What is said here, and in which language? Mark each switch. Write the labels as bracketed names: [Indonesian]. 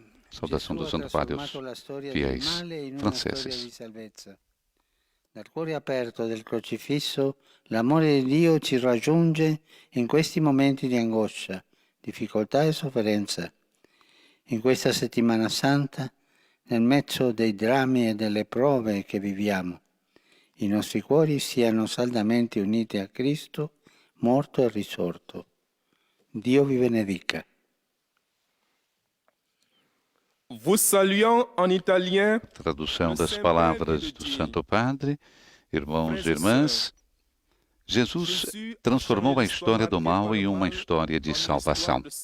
[Portuguese] Saudação do Santo Padre aos fiéis franceses. [Italian] Dal cuore aperto del crocifisso, l'amore di Dio ci raggiunge in questi momenti di angoscia, difficoltà e sofferenza. In questa settimana santa, nel mezzo dei drammi e delle prove che viviamo, i nostri cuori siano saldamente uniti a Cristo, morto e risorto. Dio vi benedica. [French] Vous saluant en italien, [Portuguese] Tradução das palavras do Santo Padre, irmãos e irmãs, Jesus transformou a história do mal em uma história de salvação.